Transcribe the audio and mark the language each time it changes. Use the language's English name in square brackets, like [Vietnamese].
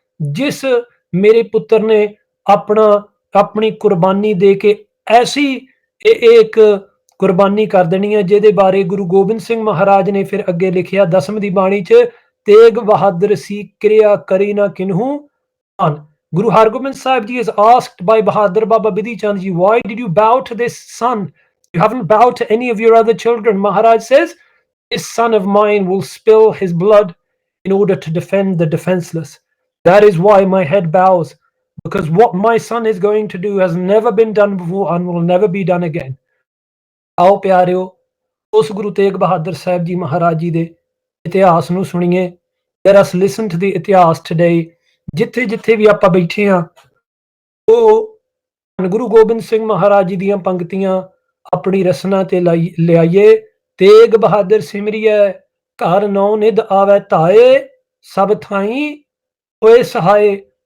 [Punjabi] ਜਿਸ ਮੇਰੇ ਪੁੱਤਰ ਨੇ ਆਪਣੀ ਕੁਰਬਾਨੀ ਦੇ ਕੇ ਐਸੀ ਇੱਕ ਕੁਰਬਾਨੀ ਕਰ ਦੇਣੀ ਹੈ ਜਿਹਦੇ ਬਾਰੇ ਗੁਰੂ ਗੋਬਿੰਦ ਸਿੰਘ ਮਹਾਰਾਜ ਨੇ ਫਿਰ ਅੱਗੇ ਲਿਖਿਆ ਦਸਮ ਦੀ ਬਾਣੀ 'ਚ, ਤੇਗ ਬਹਾਦਰ ਸੀ ਕਿਰਿਆ ਕਰੀ ਨਾ ਕਿਨਹੂ ਧਨ। [English] Guru Hargobind Sahib Ji is asked by Bahadur Baba Bidhi Chand Ji, why did you bow to this son? You haven't bowed to any of your other children. Maharaj says, this son of mine will spill his blood in order to defend the defenseless. That is why my head bows, because what my son is going to do has never been done before and will never be done again. [Punjabi] ਆਓ ਪਿਆਰਿਓ, ਉਸ ਗੁਰੂ ਤੇਗ ਬਹਾਦਰ ਸਾਹਿਬ ਜੀ ਮਹਾਰਾਜ ਜੀ ਦੇ ਇਤਿਹਾਸ ਨੂੰ ਸੁਣੀਏ। [English] Let us listen to the ਇਤਿਹਾਸ today। [Punjabi] ਜਿੱਥੇ ਜਿੱਥੇ ਵੀ ਆਪਾਂ ਬੈਠੇ ਹਾਂ, ਉਹ ਗੁਰੂ ਗੋਬਿੰਦ ਸਿੰਘ ਮਹਾਰਾਜ ਜੀ ਦੀਆਂ ਪੰਕਤੀਆਂ ਆਪਣੀ ਰਸਨਾ ਤੇ ਲਿਆਈਏ। ਤੇਗ ਬਹਾਦਰ ਸਿਮਰਿਐ ਘਰ ਨੌ ਨਿਧ ਆਵੈ ਧਾਏ, ਸਭ ਥਾਈ ਹੋਏ ਸਹਾਏ।